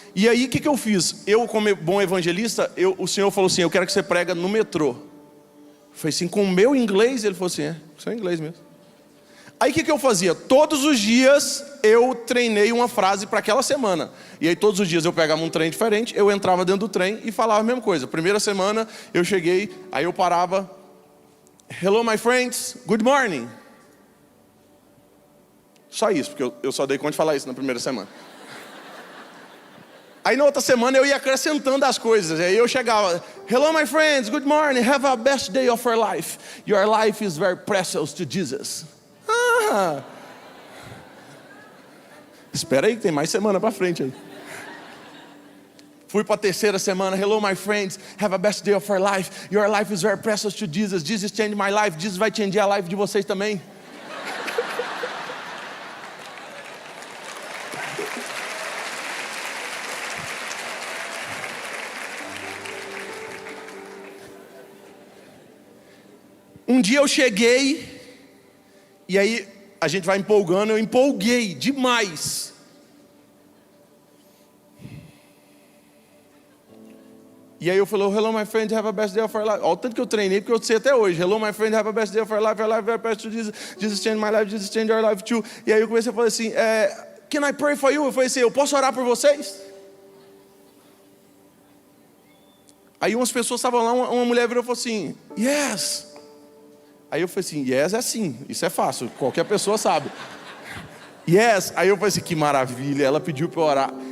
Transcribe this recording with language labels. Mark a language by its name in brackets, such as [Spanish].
[Portuguese] E aí o que eu fiz? Eu, como bom evangelista, o Senhor falou assim, eu quero que você prega no metrô. Eu falei assim, com o meu inglês? Ele falou assim, isso é inglês mesmo. Aí o que eu fazia? Todos os dias eu treinei uma frase para aquela semana. E aí todos os dias eu pegava um trem diferente, eu entrava dentro do trem e falava a mesma coisa. Primeira semana eu cheguei, aí eu parava. [English] Hello my friends, good morning. [Portuguese] Só isso, porque eu só dei conta de falar isso na primeira semana. Aí na outra semana eu ia acrescentando as coisas. Aí eu chegava, [English] hello my friends, good morning, have a best day of your life. Your life is very precious to Jesus. Ah. [Portuguese] Espera aí que tem mais semana pra frente aí. Fui para a terceira semana, [English] hello my friends, have a best day of your life. Your life is very precious to Jesus. Jesus changed my life, [Portuguese] Jesus vai changer a life de vocês também. Um dia eu cheguei, e aí a gente vai empolgando, eu empolguei demais. E aí eu falei, [English] hello my friend, have a best day of your life. [Portuguese] Olha o tanto que eu treinei, porque eu sei até hoje. [English] Hello my friend, have a best day of your life very precious to Jesus. Jesus changed my life, Jesus changed your life too. [Portuguese] E aí eu comecei a falar assim, [English] can I pray for you? [Portuguese] Eu falei assim, eu posso orar por vocês? Aí umas pessoas estavam lá, uma mulher virou e falou assim, yes. Aí eu falei assim, yes é sim, isso é fácil, qualquer pessoa sabe. Yes, aí eu falei assim, que maravilha, ela pediu para eu orar.